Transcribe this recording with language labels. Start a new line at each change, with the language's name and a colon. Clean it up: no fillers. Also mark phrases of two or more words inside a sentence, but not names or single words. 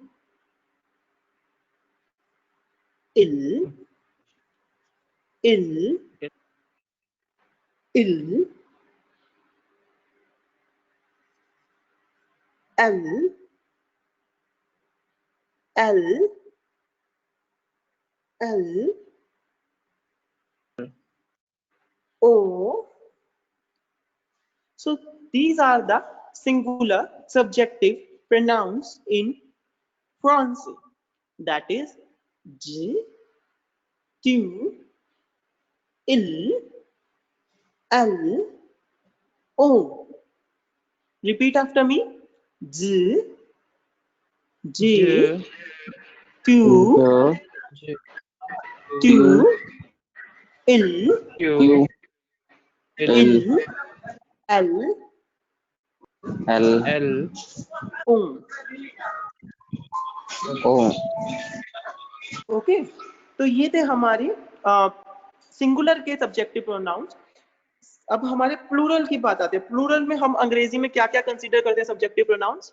French: il, il, il, elle, elle, elle, on.
English: So these are the singular subjective pronouns in Français. That is
French: je, tu, il, elle, on.
English: Repeat after me.
French: Je, je, ज। tu, ज, tu, ज। il, क्यू। क्यू, इल। il, elle, elle, elle. on. on.
Hindi: ओके, तो ये थे हमारे सिंगुलर के
English: subjective pronouns.
Hindi: अब हमारे प्लूरल की बात आती है। प्लूरल में हम अंग्रेजी में क्या क्या कंसीडर करते हैं
English: subjective pronouns?